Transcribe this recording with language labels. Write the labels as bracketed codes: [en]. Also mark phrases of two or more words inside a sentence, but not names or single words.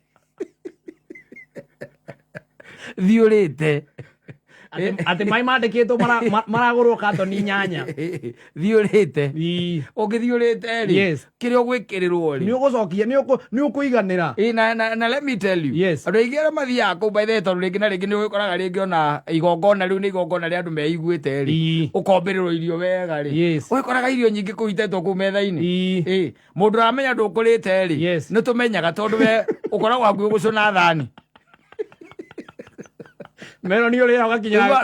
[ki] Thiũrĩte. Atĩ maĩ mandĩkĩtwo maragũrwo katoni 8. Thiũrĩte. Ũngĩthiũrĩte rĩ. [en] Yes. [ki] Kĩrĩa ũgwĩkĩrĩrwo rĩ. Nĩ ũgũcokia nĩ ũkũiganĩra. [en] Na let me tell you. Yes. [ki] Andũ aingĩ arĩa mathiaga kũu [en] by the way [ki] tondũ rĩngĩ na rĩngĩ nĩ ũkoraga rĩngĩ ona igongona rĩu nĩ igongona rĩa andũ meiguĩte rĩ. Ũkombĩrĩrwo irio wega rĩ. [en] Yes. [ki] Ũkoraga irio nyingĩ kũu itetwo kũu metha-inĩ. Mũndũ aramenya ndũkũrĩte rĩ. [en] Yes. [ki] Nĩ tũmenyaga tondũ we ũkoragwo hakuhĩ gũcũna thani. Melon ũrĩa ũgakinya.